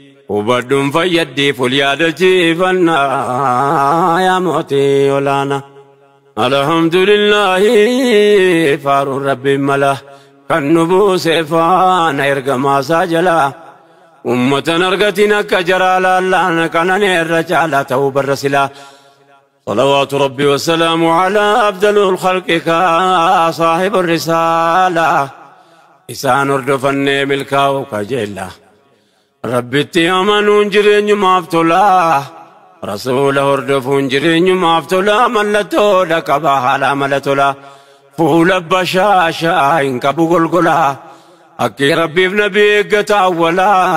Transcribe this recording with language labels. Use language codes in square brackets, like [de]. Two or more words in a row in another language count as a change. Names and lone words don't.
[om] Hubadduun fayyaddi ful yaadachiifannaa yaa mootii olaanaa. Alhamdulillahi faaruun Rabbiin mala kan nu buuse faana ergamaa isaa jala. Ummatan argatiin akka jaraa laallaan kanan irra caalaa ta'uu barra silaa. [ar] صلوات ربي والسلام على أفضل الخلق صاحب الرسالة. [om] Isaan hordofannee milkaa'u kajeella. Rabbitti amanuun jireenyumaaf tola. Rasuula hordofuun jireenyumaaf tola. Mallattoodha qaba haala mala tola. Fuula bashaashaa hin qabu golgola. Akki Rabbiif Nabii eeggata awwala.